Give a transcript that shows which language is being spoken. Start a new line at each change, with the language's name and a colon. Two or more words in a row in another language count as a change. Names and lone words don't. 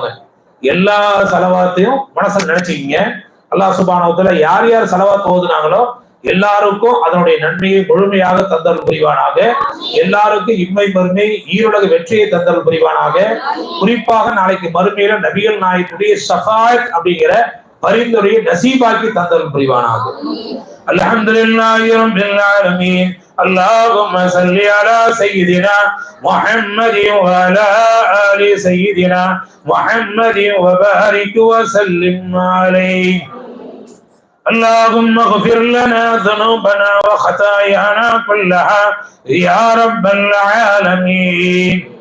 Tamil: எல்லா செலவாத்தையும் மனசுல நினைச்சுக்கிங்க.
Arabic: الله سبحانه وتعالى
Tamil: யார் யார் செலவாத்து ஓதுனாங்களோ எல்லாருக்கும் அதனுடைய நன்மையை முழுமையாக தந்தல் புரிவானாக. எல்லாருக்கும் இம்மை மறுமை ஈருலக வெற்றியை தந்தல் புரிவானாக. குறிப்பாக நாளைக்கு மறுமையில நபிகள் நாயகத்துடைய ஷஃபாஅத் அப்படிங்கிற பரிந்துரையை நசீபாக்கி தந்தல் புரிவானாக.
Arabic: الحمد لله رب العالمين. اللهم صل على سيدنا محمد وعلى آل سيدنا محمد وبارك وسلم عليه. اللهم اغفر لنا ذنوبنا وخطايانا كلها يا رب العالمين.